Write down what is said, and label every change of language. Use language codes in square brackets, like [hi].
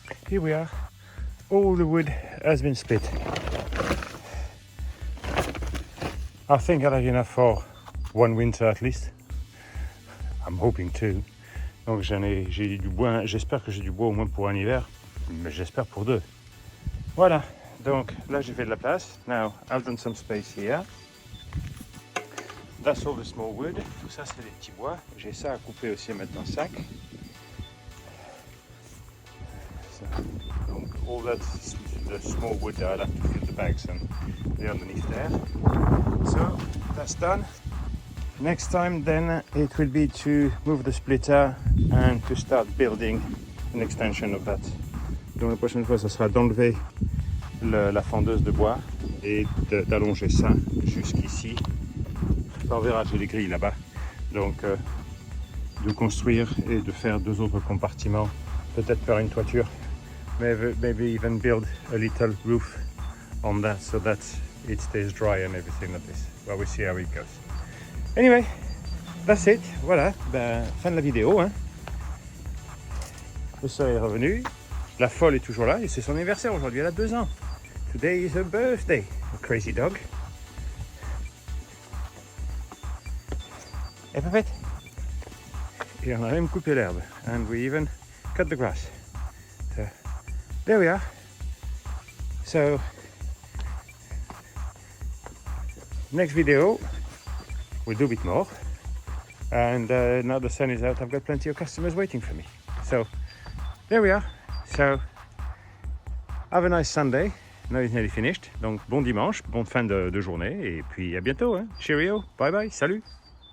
[en] Here we are. All the wood has been split. I think I'll have enough for one winter at least. I'm hoping to. [fr] Donc j'ai du bois, j'espère que j'ai du bois au moins pour un hiver, mais j'espère pour deux. Voilà, donc là j'ai fait de la place. [en] Now I've done some space here. That's all the small wood. [fr] Tout ça c'est des petits bois. J'ai ça à couper aussi à mettre dans le sac. [en] So, donc all that's the small wood that I'll have to fill the bags and they're underneath there. So that's done. Next time then it will be to move the splitter and to start building an extension of that. [fr] Donc la prochaine fois ça sera d'enlever la fendeuse de bois et d'allonger ça jusqu'ici. On verra, j'ai les grilles là-bas. Donc de construire et de faire 2 autres compartiments, peut-être faire une toiture, [en] maybe even build a little roof on that so that it stays dry and everything like this. Well, we'll see how it goes. Anyway, that's it. [fr] Voilà, fin de la vidéo. Hein. Le soleil est revenu, la folle est toujours là et c'est son anniversaire aujourd'hui, elle a 2 ans. [en] Today is her birthday, a crazy dog. [fr] Et parfaite. Et on a même coupé l'herbe. [en] And we even cut the grass. So, there we are. So, next video, we'll do a bit more. And now the sun is out, I've got plenty of customers waiting for me. So, there we are. So, have a nice Sunday. Now it's nearly finished. [fr] Donc, bon dimanche, bonne fin de journée. Et puis, à bientôt. Hein. [en] Cheerio. Bye bye. [fr] Salut.